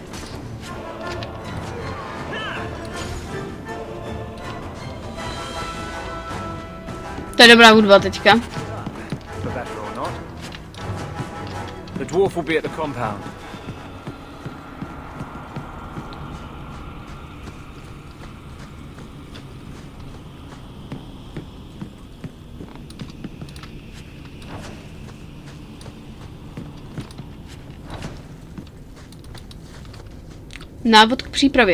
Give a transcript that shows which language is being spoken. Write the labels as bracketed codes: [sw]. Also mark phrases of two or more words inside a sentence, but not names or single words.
[cs] To je dobrá hudba teďka. [en] The dwarf will be at the compound. [cs] Návod k přípravě.